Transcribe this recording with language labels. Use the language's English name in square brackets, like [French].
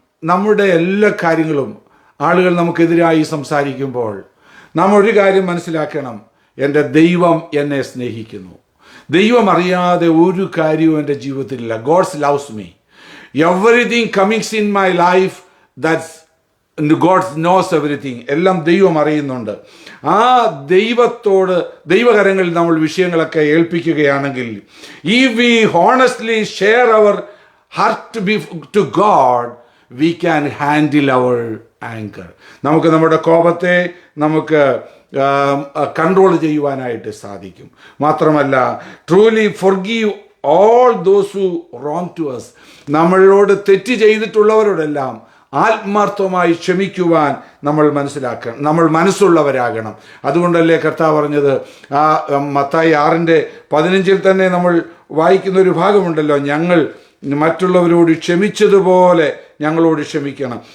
[Malayalam] നമ്മുടെ എല്ലാ കാര്യങ്ങളും ആളുകൾ നമുക്കെതിരായി സംസാരിക്കുമ്പോൾ നാം ഒരു കാര്യം മനസ്സിലാക്കണം, എൻ്റെ ദൈവം എന്നെ സ്നേഹിക്കുന്നു. ദൈവം അറിയാതെ ഒരു കാര്യവും എൻ്റെ ജീവിതത്തിലില്ല. [English] God's loves me. Everything comings in my life, that's God knows everything. [Malayalam] എല്ലാം ദൈവം അറിയുന്നുണ്ട്. ആ ദൈവത്തോട് ദൈവകരങ്ങളിൽ നമ്മൾ വിഷയങ്ങളൊക്കെ ഏൽപ്പിക്കുകയാണെങ്കിൽ, [English] if we honestly share our heart to God, we can handle our anger. [Malayalam] നമുക്ക് നമ്മുടെ കോപത്തെ നമുക്ക് കൺട്രോൾ ചെയ്യുവാനായിട്ട് സാധിക്കും. മാത്രമല്ല, [English] truly forgive all those who wrong to us. [Malayalam] നമ്മളോട് തെറ്റ് ചെയ്തിട്ടുള്ളവരോടെല്ലാം ആത്മാർത്ഥമായി ക്ഷമിക്കുവാൻ നമ്മൾ മനസ്സുള്ളവരാകണം. അതുകൊണ്ടല്ലേ കർത്താവ് പറഞ്ഞത്, ആ മത്തായി 6:15 തന്നെ നമ്മൾ വായിക്കുന്ന ഒരു ഭാഗമുണ്ടല്ലോ, ഞങ്ങൾ മറ്റുള്ളവരോട് ക്ഷമിച്ചതുപോലെ ഞങ്ങളോട് ക്ഷമിക്കണം.